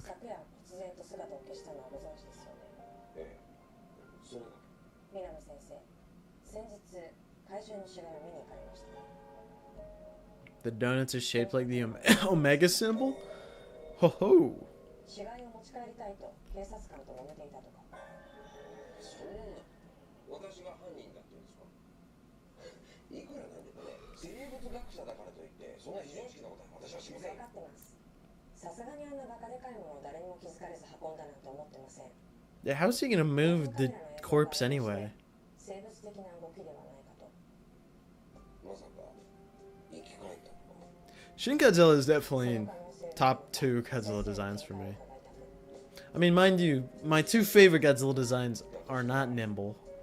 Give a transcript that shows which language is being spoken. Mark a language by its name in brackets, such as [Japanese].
[Japanese] 昨夜突然と姿を消したのはご存知ですよね。ええ、それが南先生、先日怪獣の死骸を見に行かれましたね。 [English] The donuts are shaped like the Omega symbol? Ho ho! [Japanese] 死骸を持ち帰りたいと警察官と揉めていたとか。そんな私が犯人だって言うんですか？いくらなんでもね、生物学者だからといってそんな非常識なことは私はしません。分かってます。さすがにあんなバカでかいものを誰にも気づかれず運んだなんて思ってません。 [English] Yeah, how's he gonna move the corpse anyway? [Japanese] 生物的な動きではないかと。まさか生き返ったのか。 [English] Shin Godzilla is definitely top 2 Godzilla designs for me. I mean, mind you, my 2 favorite Godzilla designs are not nimble.